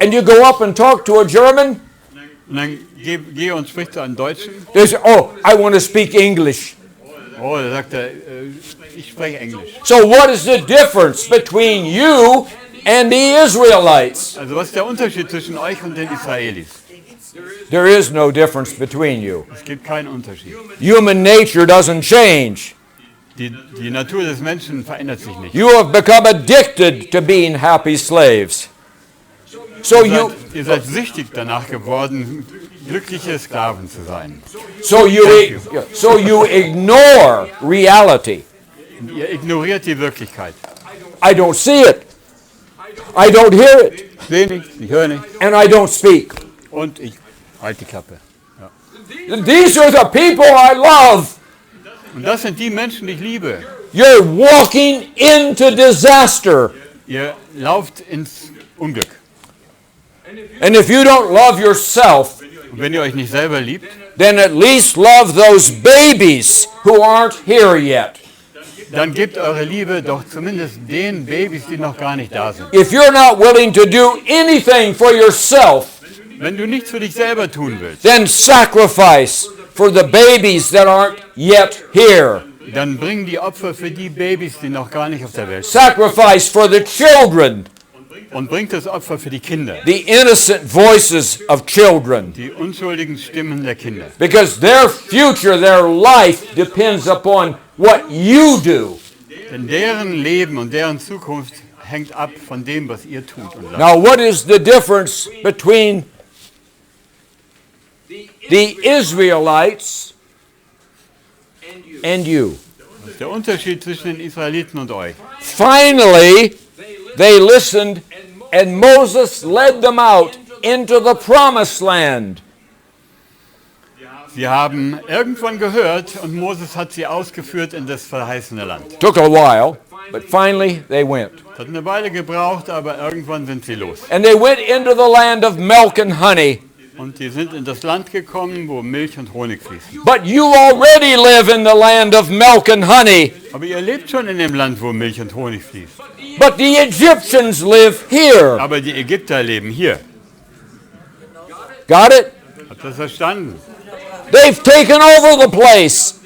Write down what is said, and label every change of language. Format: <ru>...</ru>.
<en>And you go up and talk to a German,</en> <de>Und dann geh und sprich zu einem Deutschen.</de> <en>they say, oh, I want to speak English.</en> <de>Oh, da sagt er, ich spreche Englisch.</de> <en>So what is the difference between you and the Israelites?</en> <de>Also was ist der Unterschied zwischen euch und den Israelis?</de> <en>There is no difference between you.</en> <de>Es gibt keinen Unterschied.</de> <en>Human nature doesn't change.</en> <de>Die Natur des Menschen verändert sich nicht.</de> <en>You have become addicted to being happy slaves. So</en> <de>Ihr seid süchtig danach geworden, glückliche Sklaven zu sein.</de> <en>so you ignore reality.</en> <de>Und ihr ignoriert die Wirklichkeit.</de> <en>I don't see it. I don't hear it.</en> <de>Ich sehe nichts, ich höre nichts</de> <en>And I don't speak.</en> <de>und ich halte die Klappe.</de> <en>These are the people I love.</en> <de>Und das sind die Menschen, die ich liebe.</de> <en>You're walking into disaster.</en> <de>Ihr lauft ins Unglück.</de> <en>And if you don't love yourself,</en> <de>Und wenn ihr euch nicht selber liebt,</de> <en>then at least love those babies who aren't here yet.</en> <de>dann gebt eure Liebe doch zumindest den Babys, die noch gar nicht da sind.</de> <en>If you're not willing to do anything for yourself,</en> <de>Wenn du nichts für dich selber tun willst,</de> <en>then sacrifice for the babies that aren't yet here.</en> <de>dann bring die Opfer für die Babys, die noch gar nicht auf der Welt sind.</de> <en>Sacrifice for the children,</en> <de>Und bringt das Opfer für die Kinder,</de> <en>the innocent voices of children.</en> <de>die unschuldigen Stimmen der Kinder.</de> <en>Because their future, their life depends upon what you do.</en> <de>Denn deren Leben und deren Zukunft hängt ab von dem, was ihr tut und lasst.</de> <en>Now, what is the difference between the Israelites and you?</en> <de>Das ist der Unterschied zwischen den Israeliten und euch.</de> <en>Finally, they listened, and Moses led them out into the promised land.</en> <de>Sie haben irgendwann gehört und Moses hat sie ausgeführt in das verheißene Land.</de> <en>Took a while, but finally they went.</en> <de>Das hat eine Weile gebraucht, aber irgendwann sind sie los.</de> <en>And they went into the land of milk and honey.</en> <de>Und die sind in das Land gekommen, wo Milch und Honig fließen.</de> <en>But you already live in the land of milk and honey.</en> <de>Aber ihr lebt schon in dem Land, wo Milch und Honig fließt.</de> <en>But the Egyptians live here.</en> <de>Aber die Ägypter leben hier.</de> <en>Got it?</en> <de>Habt ihr das verstanden?</de> <en>They've taken over the place.</en>